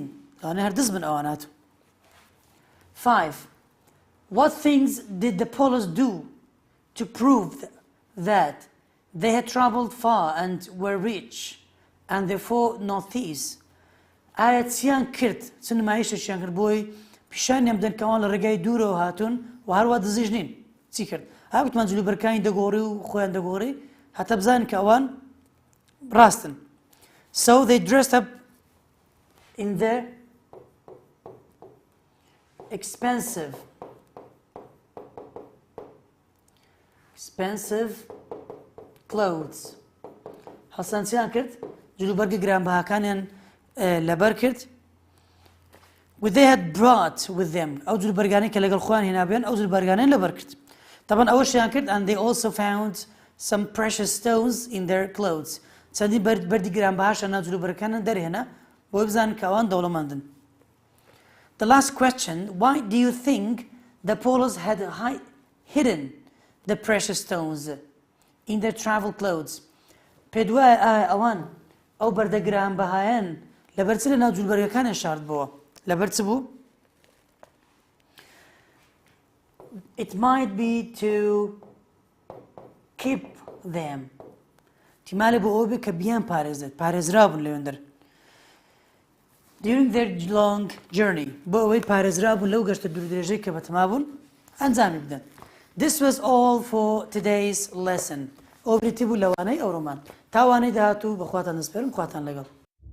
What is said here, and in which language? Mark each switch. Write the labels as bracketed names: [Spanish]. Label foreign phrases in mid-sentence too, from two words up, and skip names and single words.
[Central Kurdish] ئەوانە هەر دز بن ئەوانات. 5. [English] What things did the Polos do to prove that They had traveled far and were rich, and therefore not thieves. [Central Kurdish] ئایا چیان کرد چ نمایشێکیان کرد بۆی پیشانیان بدەن کە ئەوان لە ڕێگای دوورەوە هاتوون و هەروە دزیش نین چی کرد ها گوتمان جلوبەرەکانی دەگۆڕی و خۆیان دەگۆڕی هەتا بزانن کە ئەوان ڕاستن. [English] So they dressed up in their expensive clothes. [Central Kurdish] هەڵسانچیان کرد جلوبەرگە گرانبەهاکانیان لەبەر کرد. [English] They had brought with them [Central Kurdish] ئەو جلوبەرگانەی کە لەگەڵ خۆیان هێنابێن ئەو جلوبەرگانەیان لەبەر کرد. طبعا ئەوەشیان کرد [English] and they also found some precious stones in their clothes. [Central Kurdish] چەندی بەردی گرانبەهاشیان ناو جلوبەرەکانیان دەرهێنا بۆی بزانن کە ئەوان دەوڵەمەندن. [English] The last question, why do you think the Polos had hidden the precious stones in their travel clothes? [Central Kurdish] پێدوایە ئایا ئەوان ئەو بەردە گرانبەهایان لەبەر چ لە ناو جلوبەرگەکانیان شاردبووە لەبەر چ بوو؟ [English] It might be to keep them. [Central Kurdish] احتیمالە بۆ ئەوە بێت کە بیان پارێزێت پارێزرابوون لەوێندەر. [English] During their long journey [Central Kurdish] بۆ ئەوەی پارێزرابوون لەو گەشتە دوورودرێژەی کە بەتەمابوون ئەنجامی بدەن. [English] This was all for today's lesson. [Central Kurdish] ئەو بریتی بوو لەوانەی ئەوڕۆمان تاوانەی داهاتوو بەخواتان دەسپێرم خواتان لەگەڵ.